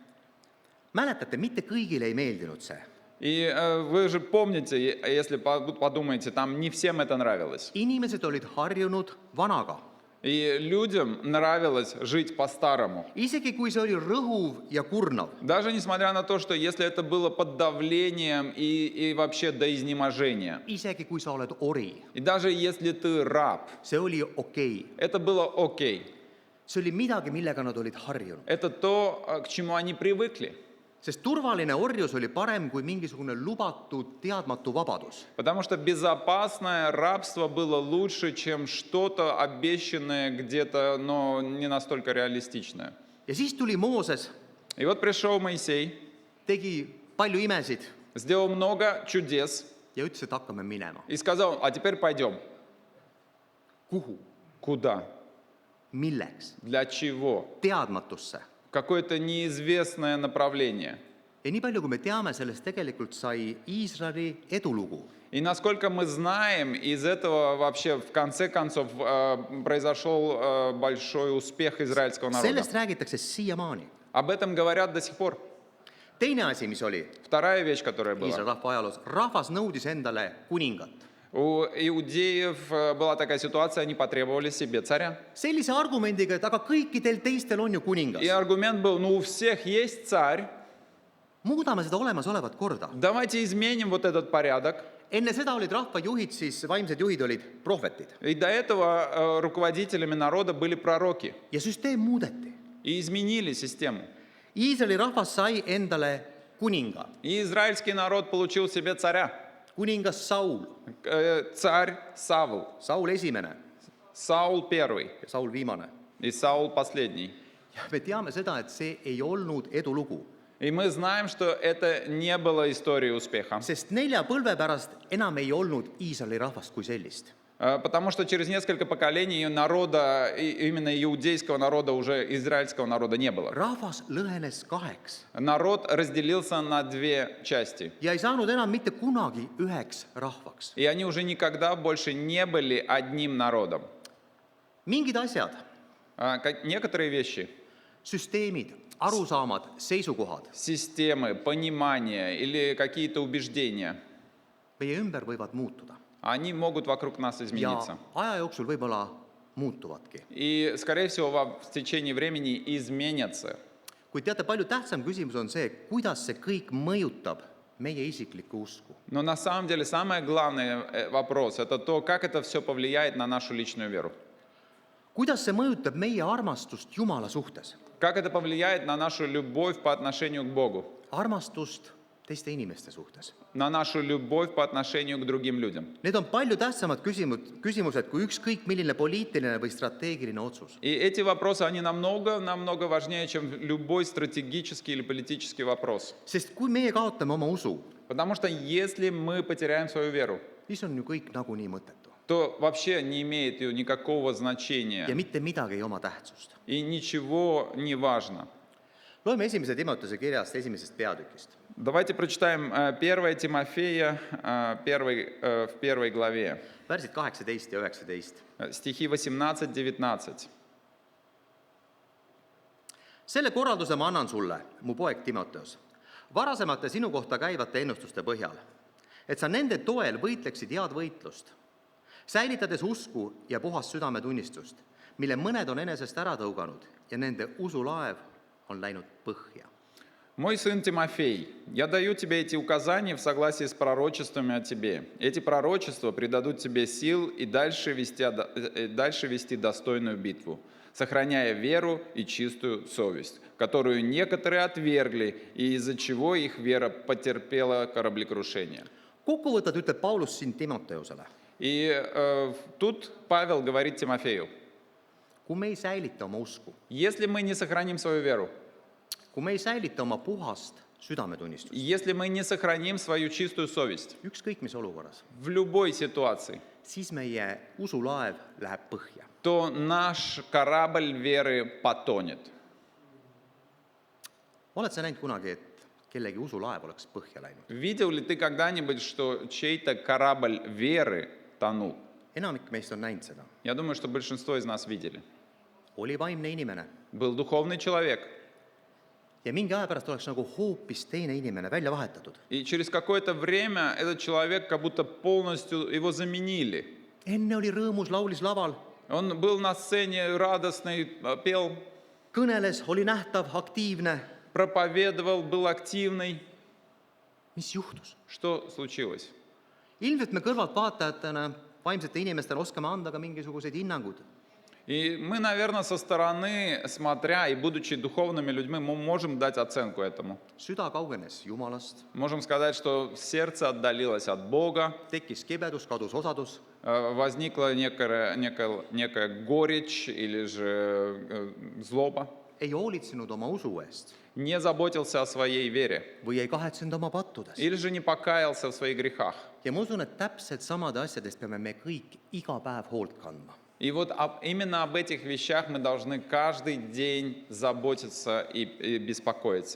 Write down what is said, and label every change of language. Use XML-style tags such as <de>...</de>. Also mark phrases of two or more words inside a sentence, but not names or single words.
<et>Mäletate, mitte kõigile ei meeldinud see.</et> <ru>И вы же помните, если подумаете, там не всем это нравилось.</ru> <et>Inimesed olid harjunud vanaga.</et> <ru>И людям нравилось жить по-старому.</ru> <et>Isegi kui see oli rõhuv ja kurnav.</et> <ru>Даже несмотря на то, что если это было под давлением и вообще до изнеможения.</ru> <et>Isegi kui sa oled ori.</et> <ru>И даже если ты раб,</ru> <et>See oli okei.</et> <ru>это было окей.</ru> <et>See oli midagi, millega nad olid harjunud.</et> <ru>Это то, к чему они привыкли.</ru> <et>Sest turvaline orjus oli parem kui mingisugune lubatud teadmatu vabadus.</et> <ru>Потому что безопасное рабство было лучше, чем что-то обещанное где-то, но не настолько реалистичное.</ru> <et>Ja siis tuli Mooses,</et> <ru>И вот пришел Моисей,</ru> <et>tegi palju imesid</et> <ru>сделал много чудес</ru> <et>ja ütles, et hakkame minema.</et> <ru>и сказал, а теперь пойдем.</ru> <et>Kuhu?</et> <ru>Куда?</ru> <et>Milleks?</et> <ru>Для чего?</ru> <et>Teadmatusse.</et> <ru>Какое-то неизвестное направление.</ru> <et>Ja nii palju, kui me teame, sellest tegelikult sai Iisraeli edulugu.</et> <ru>И насколько мы знаем, из этого вообще в конце концов произошел большой успех израильского народа.</ru> <et>Sellest räägitakse siiamaani.</et> <ru>Об этом говорят до сих пор.</ru> <et>Teine asi, mis oli</et> <ru>Вторая вещь, которая Iisraeli была.</ru> <et>rahva ajaloos, rahvas nõudis endale kuningat.</et> <ru>У иудеев была такая ситуация, они потребовали себе царя.</ru> <et>sellise argumendiga, et aga kõikidel teistel on ju kuningas.</et> <ru>И аргумент был, ну у всех есть царь,</ru> <et>muudame seda olemasolevat korda.</et> <ru>давайте изменим вот этот порядок.</ru> <et>enne seda olid rahvajuhid, siis vaimsed juhid olid prohvetid</et> <ru>И до этого руководителями народа были пророки.</ru> <et>ja süsteem muudeti.</et> <ru>И изменили систему.</ru> <et>Iisraeli rahvas sai endale kuninga,</et> <ru>И израильский народ получил себе царя.</ru> <et>kuningas Saul,</et> <ru>Царь Савл.</ru> <et>Saul esimene</et> <ru>Саул первый</ru> <et>ja Saul viimane.</et> <ru>и Саул последний.</ru> <et>ja me teame seda, et see ei olnud edulugu,</et> <ru>И мы знаем, что это не было историей успеха.</ru> <et>sest 4 põlve pärast enam ei olnud Iisraeli rahvast kui sellist.</et> <ru>Потому что через несколько поколений народа, именно иудейского народа, уже израильского народа не было.</ru> <et>rahvas lõhenes kaheks</et> <ru>Народ разделился на две части.</ru> <et>ja ei saanud enam mitte kunagi üheks rahvaks.</et> <ru>И они уже никогда больше не были одним народом.</ru> <et>mingid asjad,</et> <ru>Некоторые вещи,</ru> <et>süsteemid, arusaamad, seisukohad</et> <ru>системы, понимания или какие-то убеждения,</ru> <et>meie ümber võivad muutuda</et> <ru>они могут вокруг нас</ru> <et>ja</et> <ru>измениться.</ru> <et>aja jooksul võib-olla muutuvadki.</et> <ru>И, скорее всего, в течение времени изменятся.</ru> <et>kuid teate, palju tähtsam küsimus on see, kuidas see kõik mõjutab meie isiklikku usku.</et> <ru>Но на самом деле самый главный вопрос – это то, как это все повлияет на нашу личную веру.</ru> <et>kuidas see mõjutab meie armastust Jumala suhtes,</et> <ru>Как это повлияет на нашу любовь по отношению к Богу,</ru> <et>armastust teiste inimeste suhtes.</et> <ru>на нашу любовь по отношению к другим людям.</ru> <et>Need on palju tähtsamad küsimused kui ükskõik milline poliitiline või strateegiline otsus.</et> <ru>И эти вопросы, они намного важнее, чем любой стратегический или политический вопрос.</ru> <et>sest kui meie kaotame oma usu,</et> <ru>Потому что если мы потеряем свою веру,</ru> <et>siis on ju kõik nagunii mõttetu</et> <ru>то вообще не имеет ее никакого</ru> <et>ja</et> <ru>значения.</ru> <et>mitte midagi ei oma tähtsust.</et> <ru>И ничего не важно.</ru> <et>loeme 1. Timoteuse kirjast 1. peatükist.</et> <ru>Давайте прочитаем 1 Тимофея в 1 главе,</ru> <et>värsid 18 ja 19.</et> <ru>стихи 18-19.</ru> <et>selle korralduse ma annan sulle, mu poeg Timoteos, varasemate sinu kohta käivate ennustuste põhjal, et sa nende toel võitleksid head võitlust, säilitades usku ja puhast südametunnistust, mille mõned on enesest ära tõuganud ja nende usulaev on läinud põhja.</et> <ru>Мой сын Тимофей, я даю тебе эти указания в согласии с пророчествами о тебе. Эти пророчества придадут тебе сил и дальше вести достойную битву, сохраняя веру и чистую совесть, которую некоторые отвергли, и из-за чего их вера потерпела кораблекрушение.</ru> <et>Kokkuvõttad ütleb Paulus siin Timoteusele.</et> <ru>И тут Павел говорит Тимофею,</ru> <et>kui me ei säilita oma usku,</et> <ru>если мы не сохраним свою веру,</ru> <et>kui me ei säilita oma puhast südametunnistust,</et> <ru>если мы не сохраним свою чистую совесть</ru> <et>ükskõik mis olukorras,</et> <ru>в любой ситуации,</ru> <et>siis meie usulaev läheb põhja.</et> <ru>то наш корабль веры потонет.</ru> <et>oled sa näinud kunagi, et kellegi usulaev oleks põhja läinud?</et> <ru>Видел ли ты когда-нибудь, что чей-то корабль веры тонул?</ru> <et>enamik meist on näinud seda.</et> <ru>Я думаю, что большинство из нас видели.</ru> <et>oli vaimne inimene</et> <ru>Был духовный человек,</ru> <et>ja mingi aja pärast oleks nagu hoopis teine inimene välja vahetatud.</et> <ru>и через какое-то время этот человек как будто полностью его заменили.</ru> <et>enne oli rõõmus, laulis laval,</et> <ru>Он был на сцене радостный, пел,</ru> <et>kõneles, oli nähtav, aktiivne.</et> <ru>проповедовал, был активный.</ru> <et>mis juhtus?</et> <ru>Что случилось?</ru> <et>ilmselt me kõrvaltvaatajatena, vaimsete inimestena oskame anda ka mingisuguseid hinnangud.</et> <ru>И мы, наверное, со стороны, смотря и будучи духовными людьми, мы можем дать оценку этому.</ru> <et>süda kaugenes Jumalast,</et> <ru>Можем сказать, что сердце отдалилось от Бога,</ru> <et>tekkis kibedus, kadus osadus,</et> <ru>возникла некая горечь или же злоба,</ru> <et>ei hoolitsenud oma usu eest</et> <ru>не заботился о своей вере</ru> <et>või ei kahetsenud oma pattudes.</et> <ru>или же не покаялся в своих грехах.</ru> <et>ja ma usun, et täpselt samade asjadest peame me kõik iga päev hoolt kandma.</et> <ru>И вот именно об этих вещах мы должны каждый день заботиться и беспокоиться.</ru>